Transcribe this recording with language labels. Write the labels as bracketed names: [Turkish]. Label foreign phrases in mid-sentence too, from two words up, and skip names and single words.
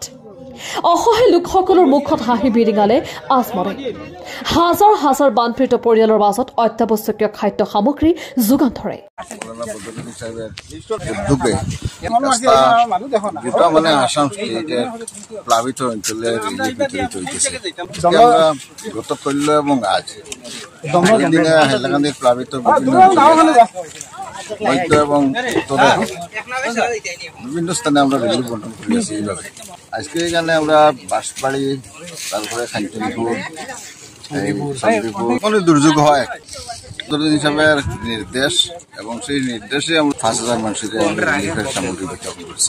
[Assamese] অসহায় লোকসকলৰ মুখত হাঁহি বিৰিঙালে আজমলে। হাজাৰ হাজাৰ বানপীড়িত পৰিয়ালৰ মাজত অত্যাৱশ্যকীয় খাদ্য সামগ্ৰী যোগান ধৰে। [Bangla] মানে আসাম প্লাবিত অঞ্চলে গত কল্য এবং আজ হাইলাকান্দি প্লাবিত মধ্য এবং উত্তরে বিভিন্ন স্থানে আমরা রিলিফ বন্টন করে আছি। এইভাবে আজকে এখানে আমরা বাঁশবাড়ি, তারপরে খান্তিপুর, কোনো দুর্যোগ হয় হিসাবে নির্দেশ এবং সেই নির্দেশে আমরা ৫,০০০ মানুষের রিলিফের সামগ্রী বিতরণ করছি।